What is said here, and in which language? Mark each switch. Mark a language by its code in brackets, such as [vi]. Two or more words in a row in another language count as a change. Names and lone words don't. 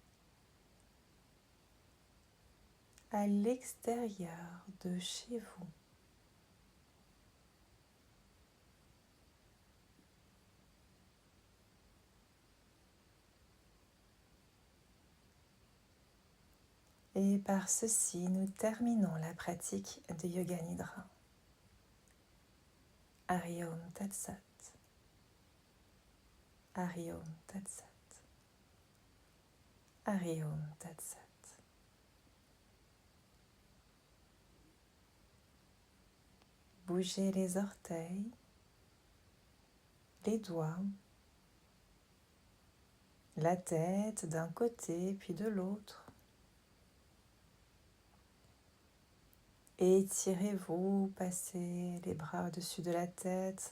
[fr] À l'extérieur de chez vous. Et par ceci, nous terminons la pratique de Yoga Nidra. [sa] Hari Om Tat Sat. Hari Om Tat Sat. Hari Om Tat Sat. [fr] Bougez les orteils, les doigts, la tête d'un côté puis de l'autre. Étirez-vous, passez les bras au-dessus de la tête.